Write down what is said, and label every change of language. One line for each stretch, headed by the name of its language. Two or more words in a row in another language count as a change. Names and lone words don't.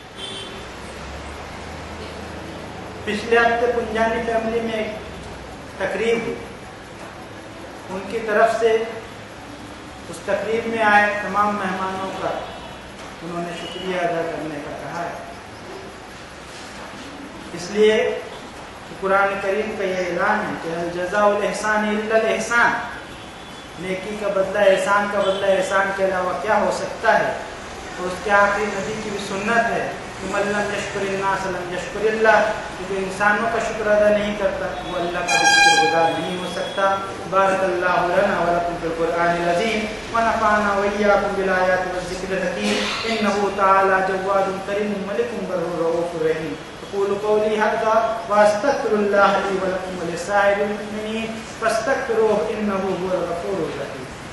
Urdu: پچھلے ہفتے پنجانی فیملی میں ایک تقریب ہوئی، ان کی طرف سے اس تقریب میں آئے تمام مہمانوں کا انہوں نے شکریہ ادا کرنے کا کہا ہے. اس لیے قرآن کریم کا یہ اعلان ہے کہ
Arabic: الجزاء الإحسان إلا الإحسان,
Urdu: نیکی کا بدلہ احسان کا بدلہ احسان کے علاوہ کیا ہو سکتا ہے. اور اس کے آخری نبی کی بھی سنت ہے کہ
Arabic: من لم يشكر الناس لم يشكر الله,
Urdu: جو انسانوں کا شکر ادا نہیں کرتا وہ اللہ کا شکرگزار نہیں ہو سکتا.
Arabic: بارك الله لنا ولكم في القرآن العظيم ونفعنا وإياكم بالآيات والذكر الحكيم إنه تعالى جواد كريم ملك بر رؤوف رحيم. أقول قولي هذا وأستغفر الله لي ولكم ولسائر المؤمنين فاستغفروه إنه هو الغفور الرحيم.